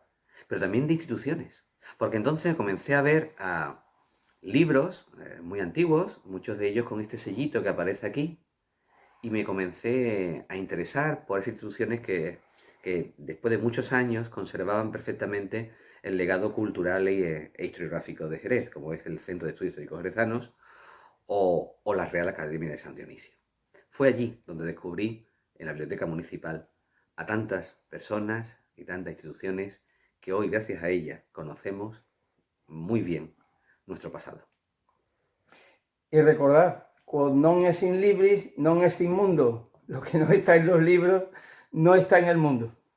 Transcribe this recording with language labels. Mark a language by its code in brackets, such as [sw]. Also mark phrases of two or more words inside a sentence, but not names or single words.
[es] Pero también de instituciones, porque entonces comencé a ver libros muy antiguos, muchos de ellos con este sellito que aparece aquí, y me comencé a interesar por esas instituciones que después de muchos años conservaban perfectamente el legado cultural e historiográfico de Jerez, como es el Centro de Estudios Históricos Jerezanos o la Real Academia de San Dionisio. Fue allí donde descubrí, en la biblioteca municipal, a tantas personas y tantas instituciones que hoy, gracias a ellas, conocemos muy bien nuestro pasado. Y recordad, [la] quod non est in libris, non est in mundo. [es] Lo que no está en los libros, no está en el mundo.